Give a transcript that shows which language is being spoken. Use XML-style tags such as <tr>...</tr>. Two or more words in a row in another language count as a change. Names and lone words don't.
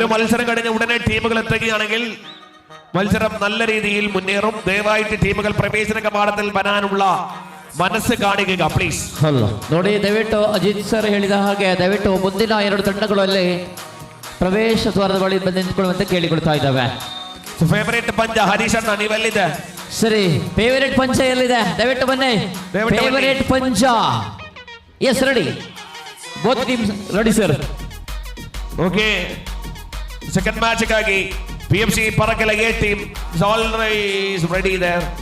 <ml>മത്സരം കഴിഞ്ഞ് ഉടനെ ടീമുകൾ എത്തുകയാണെങ്കിൽ മത്സരം നല്ല രീതിയിൽ മുന്നേറും. ദയവായിട്ട് ടീമുകൾ പ്രവേശന കവാടത്തിൽ വരാനുള്ള മനസ്സ് കാണിക്കുക ಪ್ಲೀಸ್.</ml> <kn>ನೋಡಿ, ದಯವಿಟ್ಟು ಅಜಿತ್ ಸರ್ ಹೇಳಿದ ಹಾಗೆ ದಯವಿಟ್ಟು ಮುಂದಿನ ಎರಡು ತಂಡಗಳಲ್ಲಿ ಪ್ರವೇಶ ದ್ವಾರದ ಬಳಿ ಬಂದು ನಿಂತುಕೊಳ್ಳುವಂತೆ ಕೇಳಿಕೊಳ್ತಾ ಇದ್ದಾವೆ. ಫೇವರೇಟ್ ಪಂಚ ಹರೀಶ್ ಅಣ್ಣ ನೀವೆಲ್ಲಿದೆ? ಸರಿ, ಫೇವರೇಟ್ ಪಂಚ ಎಲ್ಲಿದೆ? ದಯವಿಟ್ಟು ಬನ್ನಿ. ಫೇವರೇಟ್ ಪಂಚ</kn> <en>is ready. both teams ready sir. okay, second match ಗಾಗಿ PFC Parakila A team is already ready there.</en>